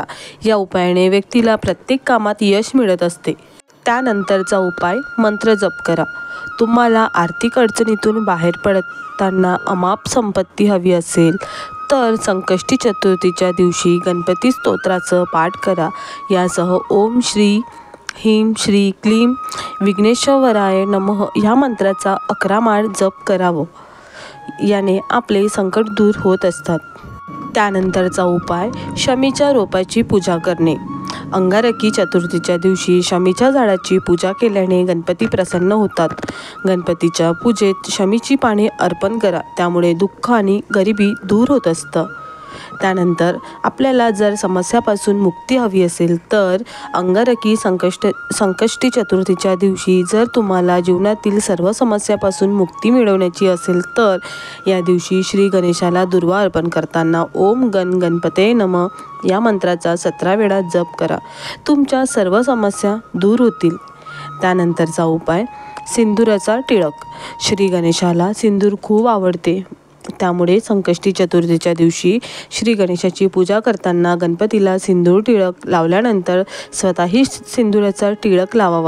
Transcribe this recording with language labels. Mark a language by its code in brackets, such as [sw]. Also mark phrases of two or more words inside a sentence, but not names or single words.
[mr] या उपायाने व्यक्तीला प्रत्येक कामात यश मिळत असते। त्यानंतरचा उपाय मंत्र जप करा। तुम्हाला आर्थिक अडचणीतून बाहेर पडताना अमाप संपत्ती हवी असेल तर संकष्टी चतुर्थीच्या दिवशी गणपती स्तोत्राचं पाठ करा। यासह [sa] ओम श्री ह्रीं श्री क्लीं विघ्नेश्वराय नमः [mr] या मंत्राचा 11 माळ जप करावं। याने आपले संकट दूर होत असतात। त्यानंतरचा उपाय शमीच्या रोपाची पूजा करणे। अंगारकी चतुर्थीच्या दिवशी शमीच्या झाडाची पूजा केल्याने गणपती प्रसन्न होतात। गणपतीच्या पूजेत शमीची पाने अर्पण करा, त्यामुळे दुःख आणि गरिबी दूर होत असतं। त्यानंतर आपल्याला जर समस्यापासून मुक्ती हवी असेल तर अंगारकी संकष्टी चतुर्थीच्या दिवशी जर तुम्हाला जीवनातील सर्व समस्यापासून मुक्ती मिळवण्याची असेल तर या दिवशी श्री गणेशाला दुर्वा अर्पण करताना [sa] ओम गणपते नमः [mr] या मंत्राचा 17 वेळा जप करा। तुमच्या सर्व समस्या दूर होतील। त्यानंतरचा उपाय सिंदुराचा टिळक। श्री गणेशाला सिंदूर खूप आवडते, त्यामुळे संकष्टी चतुर्थीच्या दिवशी श्री गणेशाची पूजा करताना गणपतीला सिंदूर टिळक लावल्यानंतर स्वतःही सिंदुराचा टिळक लावावा.